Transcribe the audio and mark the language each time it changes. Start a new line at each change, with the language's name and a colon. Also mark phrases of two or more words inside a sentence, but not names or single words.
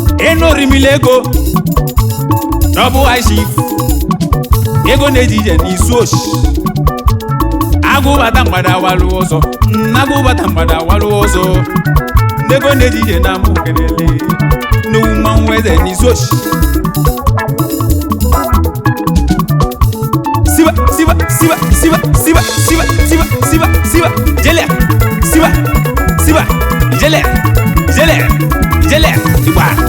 Igbo: Enu orimili ego,
English: Double High Chief.
Igbo: Ego na-eji ije n'isu oshi. Agụ bata mgbada walụ ọzọ. Mm, agụ bata mgbada walụ ọzọ. Ndego na-eji ije na mụ kenele. N'owu mmanwụ eze n'izu ochi. Siba, siba, siba, siba, siba, siba, siba, siba, siba, jele. Siba, siba, jele, jele, jele, igba.